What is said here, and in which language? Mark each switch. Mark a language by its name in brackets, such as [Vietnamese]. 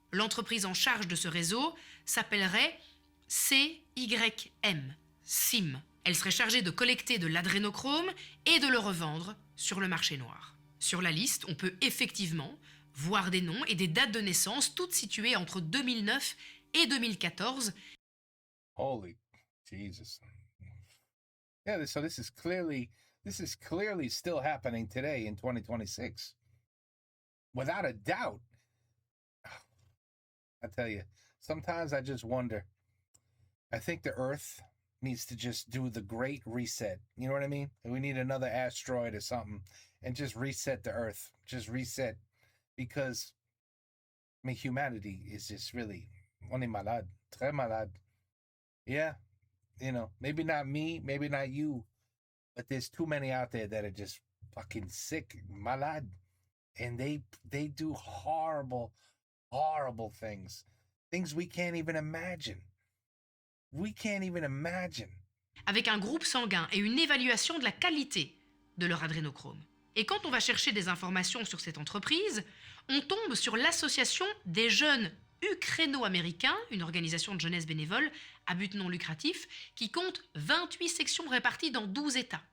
[French] L'entreprise en charge de ce réseau s'appellerait CYM, SIM. Elle serait chargée de collecter de l'adrénochrome et de le revendre sur le marché noir. Sur la liste, on peut effectivement voir des noms et des dates de naissance, toutes situées entre 2009 et 2014. [English] Holy Jesus. Yeah, so this is clearly still happening today in 2026. Without a doubt. I tell you, sometimes I just wonder. I think the Earth needs to just do the great reset. You know what I mean? We need another asteroid or something and just reset the Earth. Just reset. Because, I mean, humanity is just really, [French] on est malade, très malade. [English] Yeah, you know, maybe not me, maybe not you, but there's too many out there that are just fucking sick, malade. And they do horrible things. Things we can't even imagine. We can't even imagine. [French] Avec un groupe sanguin et une évaluation de la qualité de leur adrénochrome. Et quand on va chercher des informations sur cette entreprise, on tombe sur l'Association des jeunes ukraino-américains, une organisation de jeunesse bénévole à but non lucratif, qui compte 28 sections réparties dans 12 États.